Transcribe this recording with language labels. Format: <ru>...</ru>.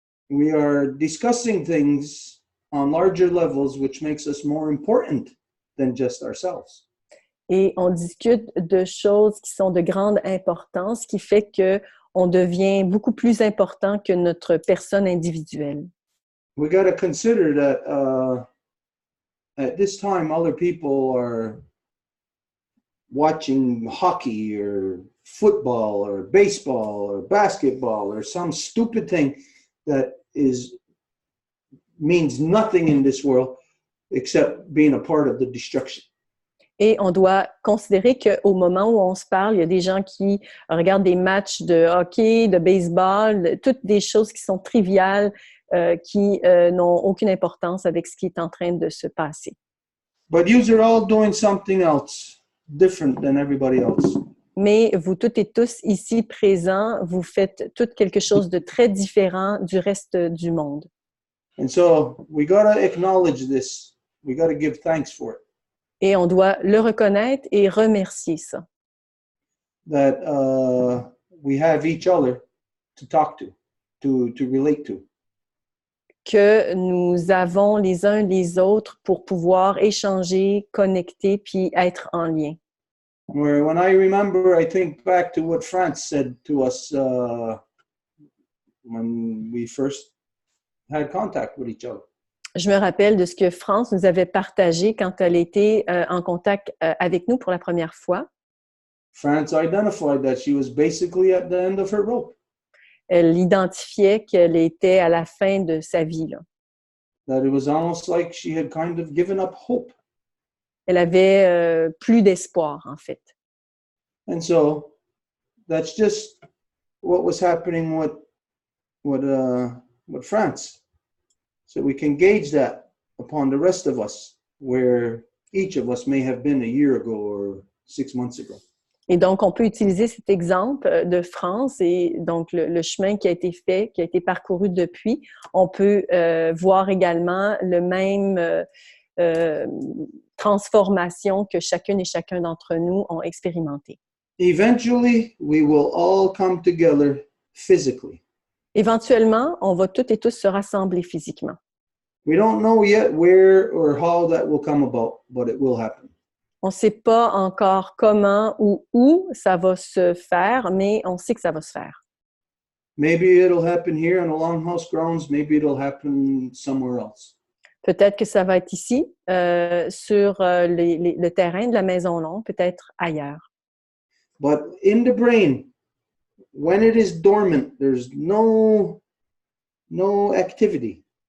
<en>We are discussing things on larger levels, which makes us more important than just ourselves.</en> <fr>Et on discute de choses qui sont de grande importance, qui fait qu'on devient beaucoup plus important que notre personne individuelle.</fr> <en>We got to consider that at this time, other people are watching hockey or football or baseball or basketball or some stupid thing that means nothing in this world except being a part of the destruction.</en> <fr>Et on doit considérer qu'au moment où on se parle, il y a des gens qui regardent des matchs de hockey, de baseball, toutes des choses qui sont triviales, qui n'ont aucune importance avec ce qui est en train de se passer.</fr> <en>But you are all doing something else different than everybody else.</en> <fr>Mais vous toutes et tous ici présents, vous faites tout quelque chose de très différent du reste du monde.</fr> <en>And so we got to acknowledge this. We got to give thanks for it.</en> <fr>Et on doit le reconnaître et remercier ça.</fr> <en>That we have each other to talk to relate to.</en> <fr>Que nous avons les uns les autres pour pouvoir échanger, connecter, puis être en lien.</fr> <en>Where when I remember, I think back to what France said to us when we first had contact with each other.</en> <fr>Je me rappelle de ce que France nous avait partagé quand elle était en contact avec nous pour la première fois.</fr> <en>France identified that she was basically at the end of her rope.</en> <fr>Elle identifiait qu'elle était à la fin de sa vie. Là.</fr> <en>That it was almost like she had kind of given up hope.</en> <fr>Elle avait plus d'espoir, en fait.</fr> <en>And so that's just what was happening with France. So we can gauge that upon the rest of us, where each of us may have been a year ago or 6 months ago.</en> <fr>Et donc, on peut utiliser cet exemple de France et donc le chemin qui a été fait, qui a été parcouru depuis. On peut voir également le même transformation que chacune et chacun d'entre nous ont expérimenté.</fr> <en>Eventually, we will all come together physically.</en> <fr>Éventuellement, on va toutes et tous se rassembler physiquement.</fr> <en>We don't know yet where or how that will come about, but it will happen.</en> <fr>On ne sait pas encore comment ou où ça va se faire, mais on sait que ça va se faire.</fr> <en>Maybe it'll happen here on the Longhouse grounds. Maybe it'll happen somewhere else.</en> <fr>Peut-être que ça va être ici, sur le terrain de la Maison Longue, peut-être ailleurs.</fr> <en>But in the brain, when it is dormant, there's no activity.</en>